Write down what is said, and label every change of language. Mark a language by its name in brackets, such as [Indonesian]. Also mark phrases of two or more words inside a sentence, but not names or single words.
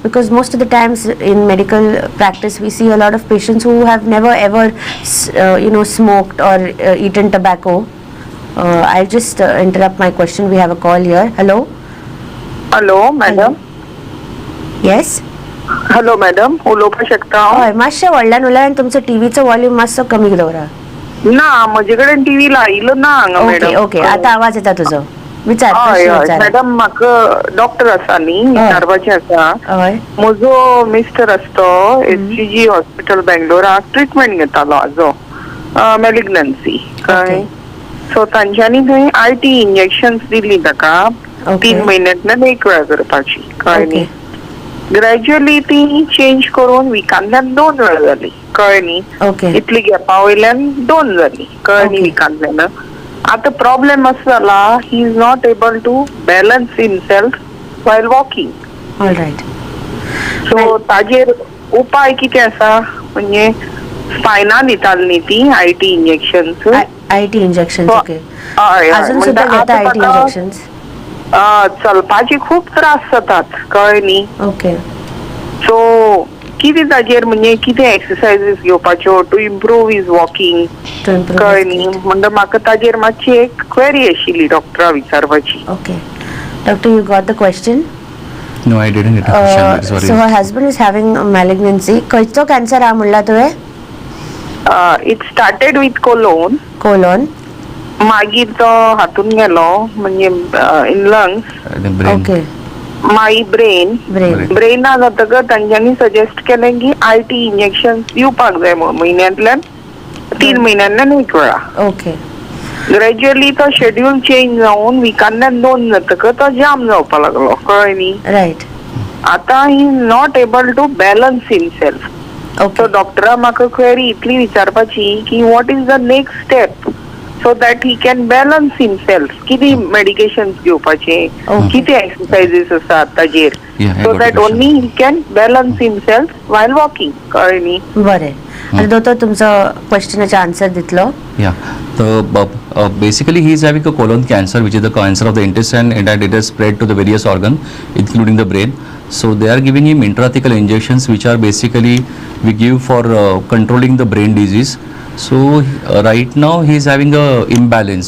[English] Because most of the times in medical practice we see a lot of patients who have never ever smoked or eaten tobacco. I'll just interrupt my question. We have a call here. Hello. Hello, madam. Yes. Hello, madam. [Konkani] उलोवपाक शकता हांव? हय, मातशें व्हडल्यान उलय आनी तुमचो टीव्हीचो वॉल्यूम मातसो कमी दवरा. ना, म्हजे कडेन टीव्ही लायिल्लो ना हांगा ओके मॅडम. ओके, आतां आवाज येता तुजो. विचार, हय प्रश्न हय विचार. मॅडम, म्हाका डॉक्टर आसा न्ही, विचारपाचें आसा. हय. म्हजो मिस्टर आसा तो HCG हॉस्पिटल बेंगलोराक ट्रिटमेंट घेतालो हाजो मॅलिग्नन्सी कळ्ळें. सो तांच्यांनी थंय [English] IT injections [Konkani] दिली ताका 3 म्हयन्यांतल्यान 1 वेळा करपाची कळ्ळें न्ही. ग्रॅज्युअली ती चेंज करून विकांतल्यान 2 वेळा जाली कळ्ळें न्ही. ओके. इतली गॅपा वयल्यान 2 जाली कळ्ळें न्ही विकांतल्यान. आतां प्रॉब्लेम असो जाला, [English] he is not able to balance himself while walking. [Konkani] ऑलरायट. सो ताजेर उपाय कितें आसा? म्हणजे स्पायना दिताली न्ही ती [English] IT injections. IT injections. [Konkani] ओके. हय अजून सुद्धा घेता [English] IT injections? [Konkani] चलपाचे खूप त्रास जातात कळ्ळें न्ही. ओके. सो कितें ताजेर म्हणजे कितें एक्सरसायजीस घेवपाच्यो [English] to improve his walking [Konkani] कळ्ळें न्ही. म्हणजे म्हाका ताजेर मातशी एक क्वेरी आशिल्ली डॉक्टरा विचारपाची. ओके. डॉक्टर, [English] you got the question? No, I didn't get a question. Sorry. So her husband is having malignancy. [Konkani] खंयचो कॅन्सर हा म्हणला तुवें? [English] It started with colon. कोलोन. [Konkani] मागीर तो हातून गेलो म्हणजे [English] in lungs. [Konkani] ओके. मागीर ब्रेन. ब्रेना जातकच तांच्यांनी सजेस्ट केलें की [English] IT injection [Konkani] दिवपाक जाय म्हयन्यांतल्यान 3 म्हयन्यांतल्यान 1 वेळा. ओके. ग्रॅज्युअली तो [English] schedule change [Konkani] जावन विकांतल्यान 2 जातकच तो जाम जावपाक लागलो कळ्ळें न्ही. रायट. [English] आतां he is not able to balance himself. ओके. [Konkani] सो डॉक्टरा म्हाका क्वेरी इतली विचारपाची की [English] what is the next step so that he can balance himself. [Konkani] किती मेडिकेशन्स घेवपाचे, किती एक्सरसाइजीस आसात ताजेर, [English] so that only he can balance himself while walking [Konkani] कळ्ळें न्ही. बरें. आनी दोतोर तुमचो क्वेश्चनाचो आन्सर दितलो. [English] Yeah. So basically he is having a colon cancer, which is the cancer of the intestine, and it has spread to the various organ, including the brain. So they are giving him intrathecal injections, which are basically we give for controlling the brain disease. So right now he is having a imbalance.